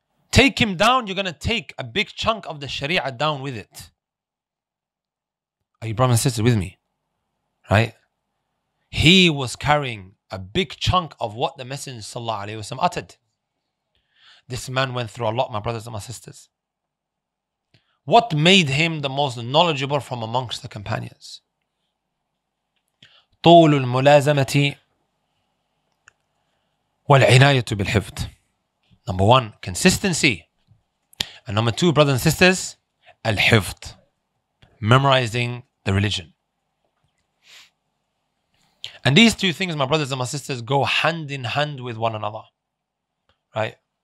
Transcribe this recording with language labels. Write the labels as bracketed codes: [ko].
[en] Take him down, you're going to take a big chunk of the Sharia down with it. Are you brothers and sisters with me? Right? He was carrying a big chunk of what the Messenger sallallahu alaihi wasallam uttered. This man went through a lot, my brothers and my sisters. What made him the most knowledgeable from amongst the companions? [ar] طول الملازمة والعناية بالحفظ. [en] Number one, consistency. And number two, brothers and sisters, al-hifd, memorizing the religion. And these two things, my brothers and my sisters, go hand in hand with one another. Right?